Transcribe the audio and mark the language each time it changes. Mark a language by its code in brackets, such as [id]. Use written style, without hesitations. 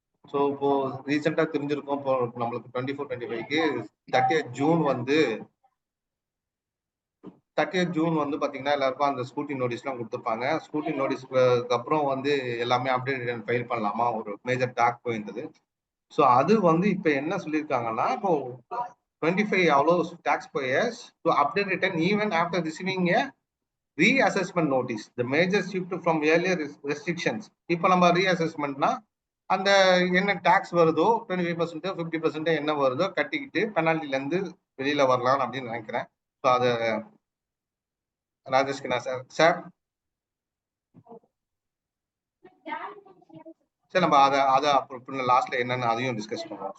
[ta] So இப்போ ரீசெண்டா தெரிஞ்சிருக்கோம், இப்போ நம்மளுக்கு 24-25க்கு 30th ஜூன் வந்து 30th ஜூன் வந்து பாத்தீங்கன்னா எல்லாருக்கும் அந்த ஸ்கூட்டி நோட்டீஸ்லாம் கொடுத்துருப்பாங்க. ஸ்கூட்டி நோட்டீஸ்க்கு அப்புறம் வந்து எல்லாமே அப்டேட் ரிட்டர்ன் ஃபைல் பண்ணலாமா ஒரு மேஜர் டாக் போயிருந்தது. ஸோ அது வந்து இப்போ என்ன சொல்லியிருக்காங்கன்னா, இப்போ [en] 25 allows taxpayers to update return even after receiving a reassessment notice. The major shift from earlier restrictions. [ta] இப்போ நம்ம ரீஅசஸ்மெண்ட்னா அந்த என்ன டாக்ஸ் வருதோ 25% 50% என்ன வருதோ கட்டிக்கிட்டு பெனால்ட்டில இருந்து வெளியில வரலாம் அப்படின்னு நினைக்கிறேன். ஸோ அதை ராஜேஷ் கண்ணா சார் சரி நம்ம அதை அப்புறம் லாஸ்ட்ல என்னன்னு அதையும் டிஸ்கஸ் பண்ணுவோம்.